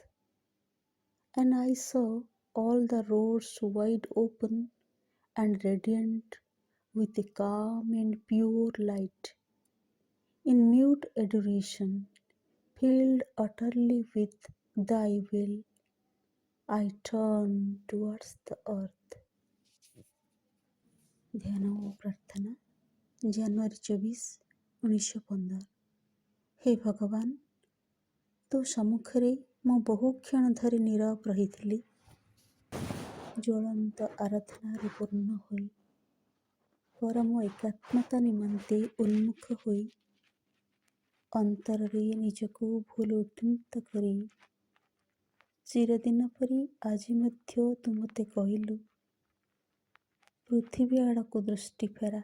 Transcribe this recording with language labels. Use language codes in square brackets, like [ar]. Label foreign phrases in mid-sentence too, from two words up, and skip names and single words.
[en] And I saw all the roads wide open and radiant with a calm and pure light. In mute adoration, filled utterly with thy will, I turn towards the earth. [or] ଧ୍ୟାନ ଓ ପ୍ରାର୍ଥନା ଜାନୁଆରୀ 24, 1915। ହେ ଭଗବାନ, ତୋ ସମ୍ମୁଖରେ ମୁଁ ବହୁ କ୍ଷଣ ଧରି ନୀରବ ରହିଥିଲି, ଜ୍ୱଳନ୍ତ ଆରାଧନାରେ ପୂର୍ଣ୍ଣ ହୋଇ, ପରମ ଏକାତ୍ମତା ନିମନ୍ତେ ଉନ୍ମୁଖ ହୋଇ, ଅନ୍ତରରେ ନିଜକୁ ଭୁଲ ଉନ୍ମୁକ୍ତ କରି, ଚିରଦିନ ପରି ଆଜି ମଧ୍ୟ ତୁ ମୋତେ କହିଲୁ, ପୃଥିବୀ ଆଡ଼କୁ ଦୃଷ୍ଟି ଫେରା।